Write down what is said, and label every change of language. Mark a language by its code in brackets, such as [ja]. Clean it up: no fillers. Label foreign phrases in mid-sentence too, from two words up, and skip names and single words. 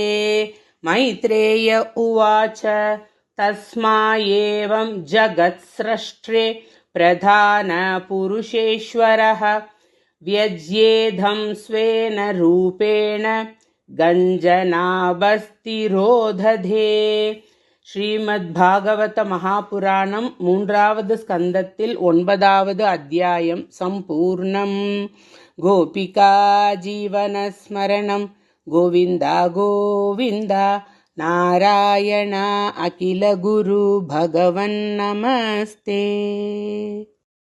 [sa] मैत्रेय उवाच तस्माएवं जगत्स्रष्टे प्रधानपुरुषेश्वरः व्यज्येधं स्वेन रूपेण गञ्जनाभस्तिरोदधे. [ta] ஸ்ரீமத்பாகவத மகாபுராணம் 3வது ஸ்கந்தத்தில் 9வது அத்தியாயம் சம்பூர்ணம். [sa] गोपिका जीवनस्मरणम् गोविन्दा गोविन्दा नारायण अखिल गुरु भगवन् नमस्ते।